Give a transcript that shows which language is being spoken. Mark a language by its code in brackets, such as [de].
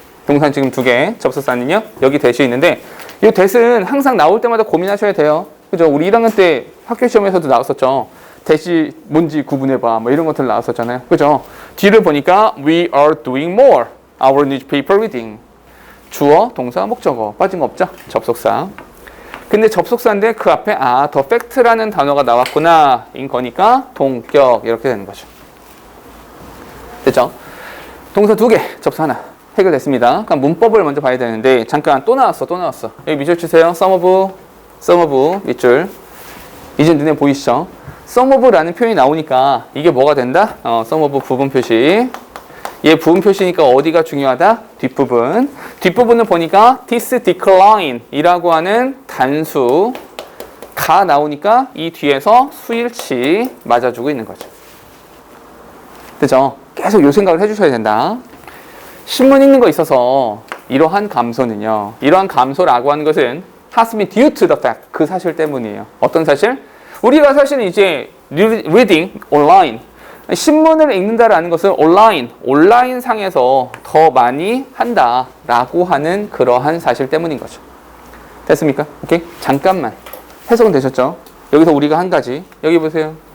[ko] 동산 지금 2개, 접속사는요, 여기 대시 있는데, 이 대시는 항상 나올 때마다 고민하셔야 돼요. 그죠? 우리 1학년 때 학교 시험에서도 나왔었죠. 대시 뭔지 구분해봐. 뭐 이런 것들 나왔었잖아요. 그죠? 뒤를 보니까 [en] we are doing more our newspaper reading. [ko] 주어, 동사, 목적어. 빠진 거 없죠? 접속사. 근데 접속사인데 그 앞에 the fact라는 단어가 나왔구나. 인 거니까 동격 이렇게 되는 거죠. 됐죠? 동사 2개, 접수 하나. 해결됐습니다. 그럼 문법을 먼저 봐야 되는데 잠깐 또 나왔어. 여기 밑줄 치세요. some of 밑줄. 이제 눈에 보이시죠? some of라는 표현이 나오니까 이게 뭐가 된다? some of 부분 표시. 얘 부분 표시니까 어디가 중요하다? 뒷부분. 뒷부분을 보니까 this decline 이라고 하는 단수가 나오니까 이 뒤에서 수일치 맞아주고 있는 거죠. 그죠? 계속 요 생각을 해주셔야 된다. 신문 읽는 거 있어서 이러한 감소는요. 이러한 감소라고 하는 것은 [en] has been due to the fact. [ko] 그 사실 때문이에요. 어떤 사실? 우리가 사실은 이제 [en] reading online [ko] 신문을 읽는다라는 것은 온라인 상에서 더 많이 한다라고 하는 그러한 사실 때문인 거죠. 됐습니까? 오케이? 잠깐만. 해석은 되셨죠? 여기서 우리가 한 가지. 여기 보세요.